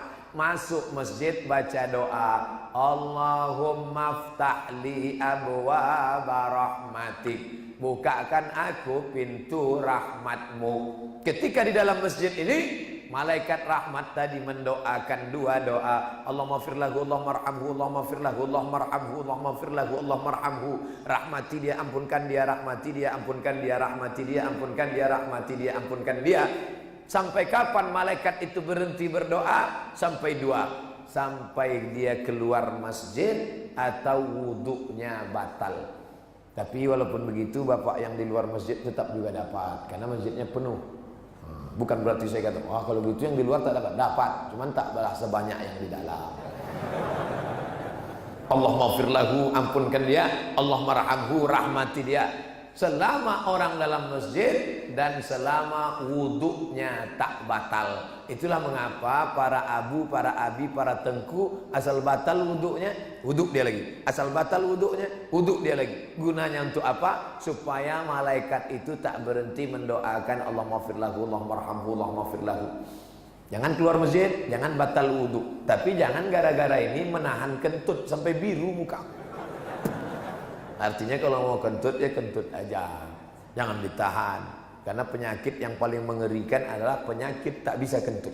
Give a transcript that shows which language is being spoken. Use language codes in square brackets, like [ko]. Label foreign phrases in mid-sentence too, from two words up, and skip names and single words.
[id] Masuk masjid baca doa, [ar] اللهم افتح لي أبواب رحمتك. [id] Bukakan aku pintu rahmatmu. Ketika di dalam masjid ini, malaikat rahmat tadi mendoakan dua doa. [ar] اللهم اغفر له، اللهم ارحمه، اللهم اغفر له، اللهم ارحمه، اللهم اغفر له، اللهم ارحمه. [id] Rahmati dia, ampunkan dia, rahmati dia, ampunkan dia, rahmati dia, ampunkan dia, rahmati dia, ampunkan dia. Sampai kapan malaikat itu berhenti berdoa? Sampai dua. Sampai dia keluar masjid atau wuduknya batal. Tapi walaupun begitu bapak yang di luar masjid tetap juga dapat, karena masjidnya penuh. Bukan berarti saya kata, wah kalau gitu yang di luar tak dapat, cuman tak balas sebanyak yang di dalam. [ar] اللهم اغفر له, [id] ampunkan dia, [ar] اللهم ارحمه, [id] rahmati dia. Selama orang dalam masjid dan selama wuduknya tak batal. Itulah mengapa para abu, para abi, para tengku asal batal wuduknya, wuduk dia lagi. Asal batal wuduknya, wuduk dia lagi. Gunanya untuk apa? Supaya malaikat itu tak berhenti mendoakan [ar] اللهم اغفر له، اللهم ارحمه، اللهم اغفر له. [id] Jangan keluar masjid, jangan batal wuduk. Tapi jangan gara-gara ini menahan kentut sampai biru muka. Artinya kalau mau kentut ya kentut aja, jangan ditahan. Karena penyakit yang paling mengerikan adalah penyakit tak bisa kentut.